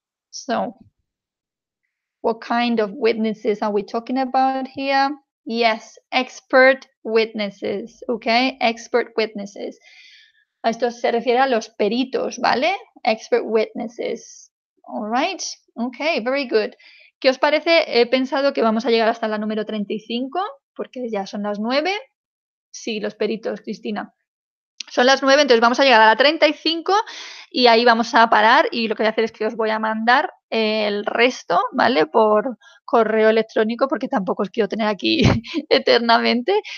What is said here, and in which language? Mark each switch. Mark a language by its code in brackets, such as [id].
[en] So what kind of witnesses are we talking about here? Yes, expert witnesses, okay? Expert witnesses. [es] Esto se refiere a los peritos, ¿vale? [en] Expert witnesses. All right, okay, very good. [es] ¿Qué os parece? He pensado que vamos a llegar hasta la número 35, porque ya son las 9. Sí, los peritos, Cristina. Son las 9, entonces vamos a llegar a la 35 y ahí vamos a parar, y lo que voy a hacer es que os voy a mandar el resto, ¿vale? Por correo electrónico, porque tampoco os quiero tener aquí eternamente.